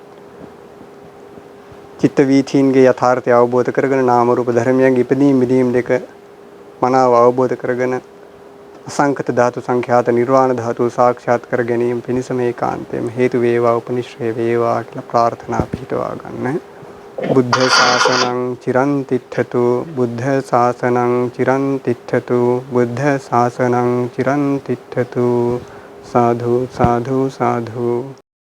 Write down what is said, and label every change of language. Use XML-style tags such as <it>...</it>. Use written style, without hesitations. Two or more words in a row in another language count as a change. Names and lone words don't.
<si>චිත්ත වීථීන්ගේ යථාර්ථය අවබෝධ කරගෙන නාම රූප ධර්මයන්ගේ ඉදීම් මිදීම් දෙක මනාව අවබෝධ කරගෙන අසංකත ධාතු සංඛ්‍යාත නිර්වාණ ධාතු සාක්ෂාත් කර ගැනීම පිණිස මේ කාන්තේම හේතු වේවා උපනිශ්‍රේ වේවා කියලා ප්‍රාර්ථනා පිටවා ගන්න.</si> <pi>බුද්ධ ශාසනං චිරන් තිට්ඨතු බුද්ධ ශාසනං චිරන් තිට්ඨතු බුද්ධ ශාසනං චිරන් තිට්ඨතු සාධු සාධු සාධු</pi>